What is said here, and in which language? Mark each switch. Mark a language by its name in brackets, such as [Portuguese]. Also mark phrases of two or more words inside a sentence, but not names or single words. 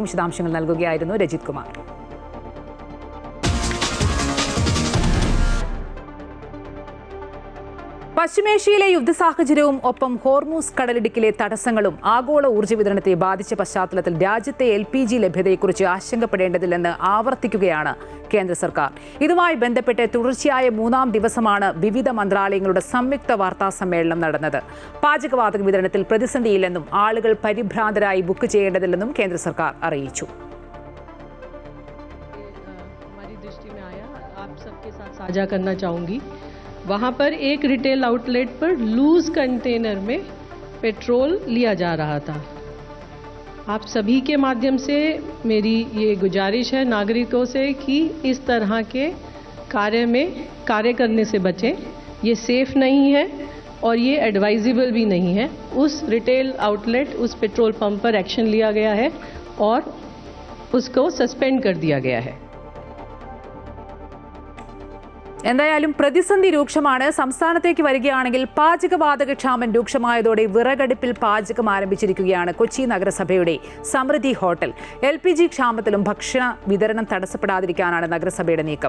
[Malayalam] വിശദാംശങ്ങൾ നൽകുകയായിരുന്നു രജിത് കുമാർ. പശ്ചിമേഷ്യയിലെ യുദ്ധ സാഹചര്യവും ഒപ്പം ഹോർമൂസ് കടലിടുക്കിലെ തടസ്സങ്ങളും ആഗോള ഊർജ്ജ വിതരണത്തെ ബാധിച്ച പശ്ചാത്തലത്തിൽ രാജ്യത്തെ LPG ലഭ്യതയെക്കുറിച്ച് ആശങ്കപ്പെടേണ്ടതില്ലെന്ന് ആവർത്തിക്കുകയാണ് കേന്ദ്ര സർക്കാർ. ഇതുമായി ബന്ധപ്പെട്ട് തുടർച്ചയായ 3-ാം ദിവസമാണ് വിവിധ മന്ത്രാലയങ്ങളുടെ സംയുക്ത വാർത്താ സമ്മേളനം നടന്നത്. പാചകവാതക വിതരണത്തിൽ പ്രതിസന്ധിയില്ലെന്നും ആളുകൾ പരിഭ്രാന്തരായി ബുക്ക് ചെയ്യേണ്ടതില്ലെന്നും കേന്ദ്ര സർക്കാർ അറിയിച്ചു. [Hindi] साझा करना चाहूँगी, वहाँ पर एक [English] retail outlet [Hindi] पर [English] loose container [Hindi] में पेट्रोल लिया जा रहा था. आप सभी के माध्यम से मेरी ये गुजारिश है नागरिकों से कि इस तरह के कार्य करने से बचें. ये सेफ नहीं है और ये एडवाइजेबल भी नहीं है. उस [English] retail outlet, [Hindi] उस [English] petrol pump [Hindi] पर एक्शन लिया गया है और उसको सस्पेंड कर दिया गया है. [Malayalam] എന്തായാലും പ്രതിസന്ധി രൂക്ഷമാണ്. സംസ്ഥാനത്തേക്ക് വരികയാണെങ്കിൽ പാചകവാതക ക്ഷാമം രൂക്ഷമായതോടെ വിറകടുപ്പിൽ പാചകം ആരംഭിച്ചിരിക്കുകയാണ് കൊച്ചി നഗരസഭയുടെ സമൃദ്ധി ഹോട്ടൽ. LPG ക്ഷാമത്തിലും ഭക്ഷണ വിതരണം തടസ്സപ്പെടാതിരിക്കാനാണ് നഗരസഭയുടെ നീക്കം.